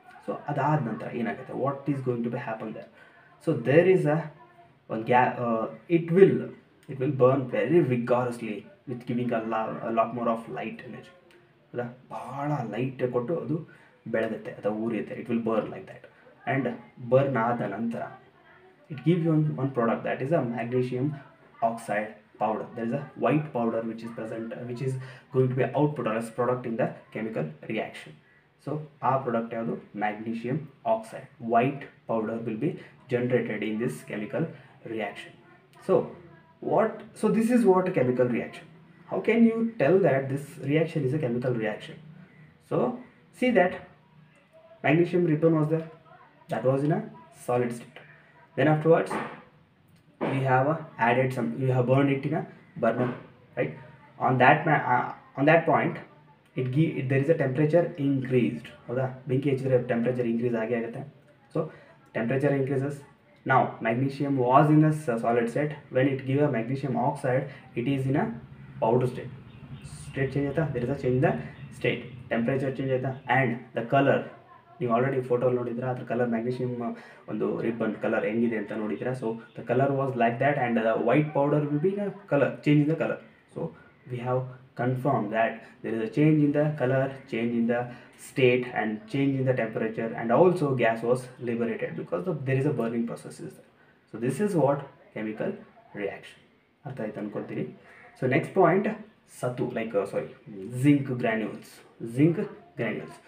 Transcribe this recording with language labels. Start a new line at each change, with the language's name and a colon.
Kannada: So ಅದಾದ ನಂತರ ಏನಾಗುತ್ತೆ,
English: What is going to be happen there? So there is ಒಂದು it will burn very vigorously with giving a lot more of light energy.
Kannada: ಹೌದಾ, ಭಾಳ light ಕೊಟ್ಟು ಅದು ಬೆಳಗುತ್ತೆ ಅಥವಾ ಉರಿಯುತ್ತೆ.
English: It will burn like that. And burn
Kannada: ಆದ ನಂತರ
English: It give you one product that is a magnesium oxide powder. There is a white powder which is present, which is going to be output or as product in the chemical reaction. So our product
Kannada: yadu
English: magnesium oxide. White powder will be generated in this chemical reaction. So so this is what a chemical reaction. How can you tell that this reaction is a chemical reaction? So see that magnesium ribbon was there, that was in a solid state. Then afterwards we have added some, we have burned it in a burner, right? On that point there is a temperature increased.
Kannada: ಹೌದಾ, ಬೆಂಕಿ ಹಚ್ಚಿದ್ರೆ temperature increase ಆಗೇ ಆಗುತ್ತೆ.
English: So temperature increases. Now magnesium was in a solid state. When it give a magnesium oxide, it is in a powder state.
Kannada: State change ಆಯ್ತಾ,
English: there is a change in the state,
Kannada: temperature change ಆಯ್ತಾ, and the color ನೀವು already photo ನೋಡಿದ್ರೆ ಅದ್ರ colour magnesium ಒಂದು ribbon colour ಹೆಂಗಿದೆ ಅಂತ ನೋಡಿದ್ರೆ.
English: So the colour was like that and the white powder will be ನ colour change in the colour. So we have confirmed that there is a change in the color, change in the state and change in the temperature, and also gas was liberated because there is a burning process is there. So this is what chemical reaction.
Kannada: ಅರ್ಥ ಆಯ್ತು ಅನ್ಕೊಳ್ತೀರಿ.
English: So next point, satu zinc granules. Zinc granules.